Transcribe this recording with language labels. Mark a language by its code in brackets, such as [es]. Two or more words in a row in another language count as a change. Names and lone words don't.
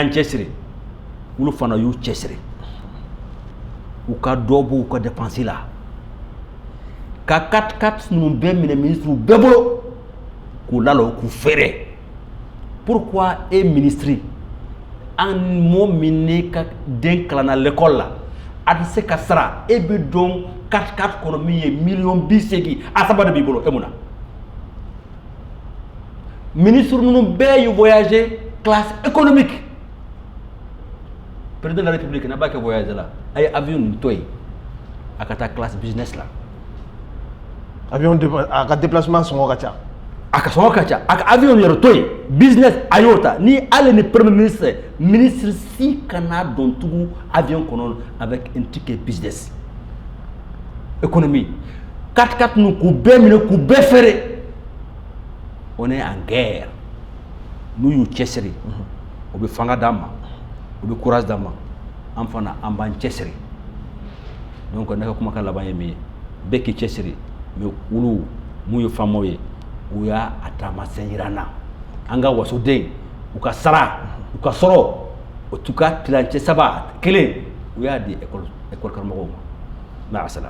[bm] y'an cɛsiri olu fana y'u cɛsiri u ka dɔ bɔ u ka dépense la ka 4x4 ninnu bɛɛ minɛ ministre bɛɛ bolo k'u lalɔ k'u feere pourquoi e ministre an mɔgɔ min ne ka den kalanna l'école la a tɛ se ka sara e bɛ dɔn 4x4 kɔnɔ min ye $80,000 a saba de b'i bolo e mun na ministre ninnu bɛɛ ye [fr] voyager classe économique président de la république n'a pas que voyager là [bm] a ye avion nin to yen a ka taa [fr] classe business [bm] la avion a ka déplacement sɔngɔ ka ca a ka sɔngɔ ka ca a ka avion yɛrɛ to yen business a y'o ta ni ale ni premier ministre si kana dɔn tugu avion kɔnɔ [fr] avec un ticket business économie [bm] 4x4 ninnu k'u bɛɛ minɛ k'u bɛɛ feere [fr] on est en guerre [bm] n'u y'u cɛsiri u bɛ fanga d'an ma u bɛ courage d'an ma an fana an b'an cɛsiri donc ne ka kumakan laban ye min ye bɛɛ k'i cɛsiri mais olu mun ye faamaw ye u y'a taamasiyɛn jira an na an ka wasoden u ka sara u ka sɔrɔ o t'u ka tilancɛ saba kelen u y'a di école karamɔgɔw ma ma'asalam.